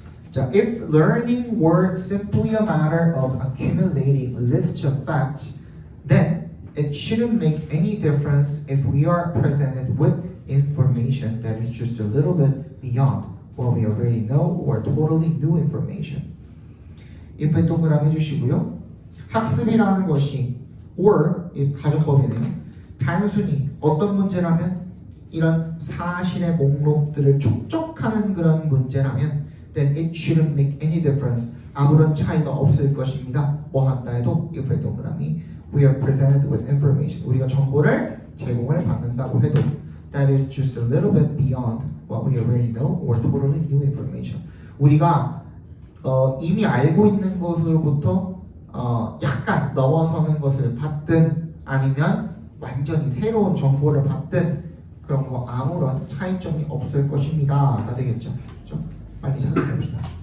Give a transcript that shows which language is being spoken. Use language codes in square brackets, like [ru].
[en] 자, if learning were simply a matter of accumulating a list of facts, then it shouldn't make any difference if we are presented with information that is just a little bit beyond what we already know or totally new information. [ko] if에 동그라미 해주시고요. 학습이라는 것이 or 이 가정법이네요. 단순히 어떤 문제라면 이런 사실의 목록들을 축적하는 그런 문제라면 [en] then it shouldn't make any difference. [ko] 아무런 차이가 없을 것입니다. 뭐 한다 해도 if의 동그라미 [en] we are presented with information. [ko] 우리가 정보를 제공을 받는다고 해도 [en] that is just a little bit beyond what we already know or totally new information. [ko] 우리가 이미 알고 있는 것으로부터 약간 넘어서는 것을 받든 아니면 완전히 새로운 정보를 받든 그런 거 아무런 차이점이 없을 것입니다가 되겠죠. 좀 빨리 찾아봅시다.